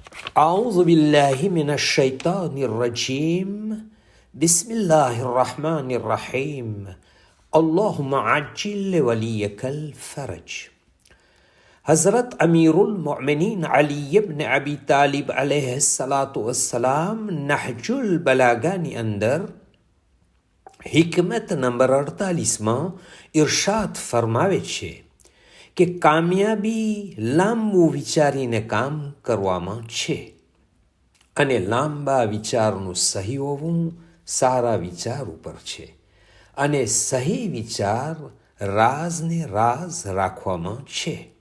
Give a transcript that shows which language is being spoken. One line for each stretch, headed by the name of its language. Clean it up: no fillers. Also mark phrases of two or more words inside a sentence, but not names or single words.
Arabic: أعوذ بالله من الشيطان الرجيم بسم الله الرحمن الرحيم اللهم عجل وليك الفرج.
Gujarati: हज़रत अमीरुल मोमिनीन अली इब्न अबी तालिब
Arabic: عليه الصلاة والسلام
Gujarati: नहजुल बलागाની અંદર हिकमत नंबर 48માં ઇરશાદ ફરમાવે છે કે કામયાબી લાંબુ વિચારીને કામ કરવામાં છે અને લાંબા વિચારનું સહી હોવું સારા વિચાર ઉપર છે અને સહી વિચાર રાજને રાજ રાખવામાં છે.